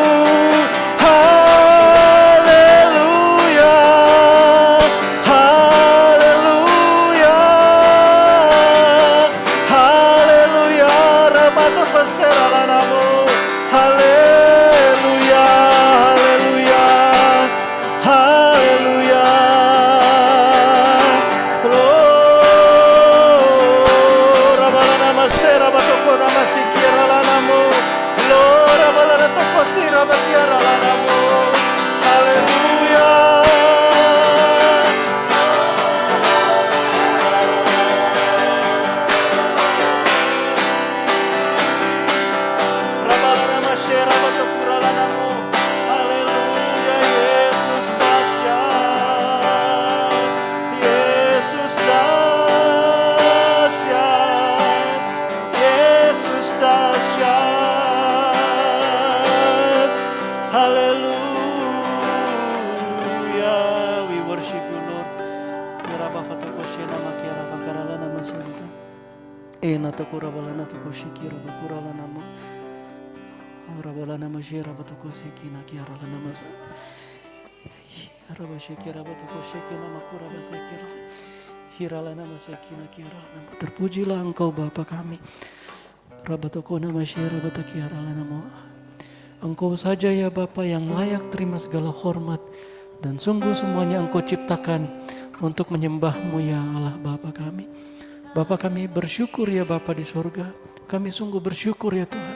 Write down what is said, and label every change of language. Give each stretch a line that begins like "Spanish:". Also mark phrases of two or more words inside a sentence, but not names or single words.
Indonesian: Haleluya, haleluya, haleluya. Ramato pasera namo. Haleluya, haleluya, haleluya. Rabala nama sera batoko nama sikira lanamo. Rabala toko sira bakiara lanamo. Haleluya. Rabala nama sera batokura lanamo. Haleluya. Yesus dahsyat, Yesus dahsyat, Yesus dahsyat. Hallelujah.
English: We worship you, Lord. Yaraba fatoko shena makiara fakarala nama santa. Ena tokura balana toko shikira bakura nama. Rabala nama shira batoko shikina kiara nama santa. Yaraba shikira batoko shikina makura basekira. Hirala nama sekina kiara nama.
Indonesian: Terpujilah Engkau Bapa kami. Rabatoko nama shira batakiara nama. Engkau saja ya Bapa yang layak terima segala hormat, dan sungguh semuanya Engkau ciptakan untuk menyembah-Mu ya Allah Bapa kami. Bapa kami bersyukur ya Bapa di sorga. Kami sungguh bersyukur ya Tuhan.